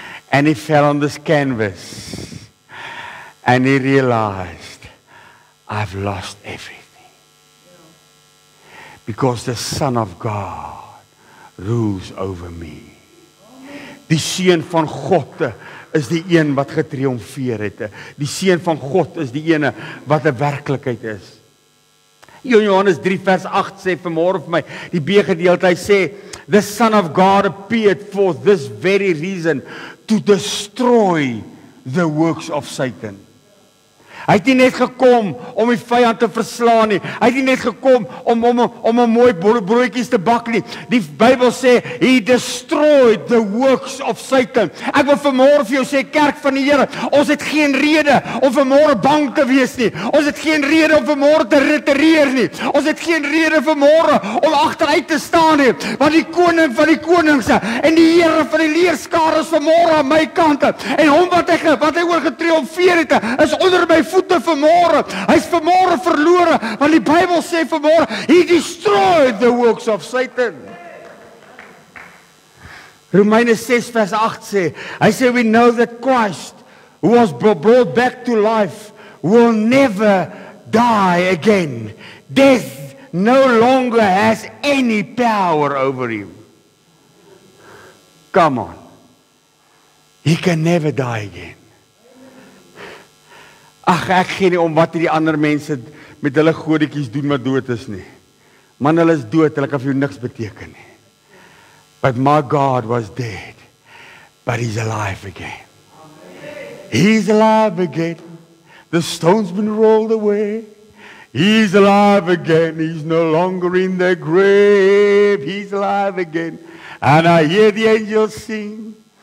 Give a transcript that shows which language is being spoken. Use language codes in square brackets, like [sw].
[en] And he fell on this canvas. And he realized, I've lost everything. Because the Son of God rules over me. [af] Die seun van God is die een wat getriomfeer het. Die seun van God is die ene wat 'n werklikheid is. Johannes 3 vers 8 sê vanmôre vir my, die B-gedeelte, hy sê, [en] the Son of God appeared for this very reason, to destroy the works of Satan. [af] Hy het nie net gekom om die vyand te verslaan nie. Hy het nie net gekom om 'n mooi broodjies te bak nie. Die Bybel sê, [en] he destroyed the works of Satan. [af] Ek wil vanmôre vir jou sê, kerk van die Here, ons het geen rede om vanmôre bang te wees nie. Ons het geen rede om vanmôre te retireer nie. Ons het geen rede vanmôre om agteruit te staan nie. Want die koning van die konings en die Here van die leerskare is vanmôre aan my kant. En hom wat hy oor getriomfeer het, is onder my voete vanmôre. Hy's vanmôre verlore, want die Bybel sê vanmôre, [en] he destroyed the works of Satan. [af] Romeine 6 vers 8 sê, hy sê, [en] we know that Christ, who was brought back to life, will never die again. Death no longer has any power over him. Come on. He can never die again. [af] Ag, ek gee nie om wat die ander mense met hulle godetjies doen wat dood is nie. Man, hulle is dood, hulle kan vir jou niks beteken nie. [en] But my God was dead, but he's alive again. He's alive again. The stone's been rolled away. He's alive again. He's no longer in the grave. He's alive again. And I hear the angels sing.